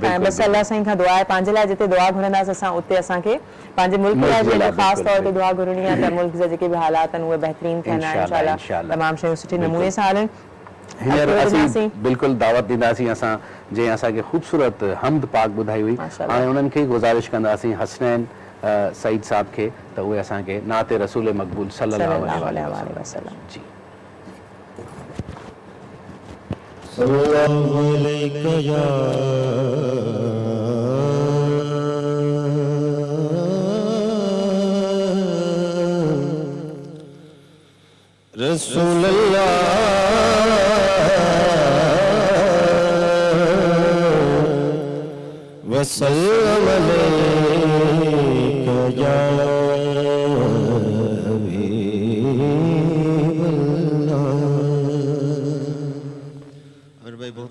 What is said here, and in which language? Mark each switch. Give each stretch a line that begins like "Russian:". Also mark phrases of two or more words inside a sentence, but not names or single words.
Sindhi: ऐं बसि अल्लाह साईं खां दुआ आहे पंहिंजे लाइ जिते दुआ घुरंदासीं असां उते असांखे पंहिंजे मुल्क लाइ बि अॼु ख़ासि तौर ते दुआ घुरणी आहे त मुल्क जा जेके बि हालात आहिनि उहे बहितरीन थियनि ऐं इंशाअल्लाह, इंशाअल्लाह तमामु शयूं सुठे नमूने सां हलनि। हींअर असां असीं बिल्कुलु दावत ॾींदासीं असां जंहिं असांखे ख़ूबसूरत हमद पाक ॿुधाई हुई। माशाअल्लाह। हाणे उन्हनि खे गुज़ारिश कंदासीं हसनैन सईद साहब खे त उहे असांखे नाते रसूल मक़बूल
Arabic: صلى الله عليه وسلم
Sindhi: जी।
Arabic: صلى الله عليه يا رسول الله وسلم عليك يا
Urdu: بھائی بہت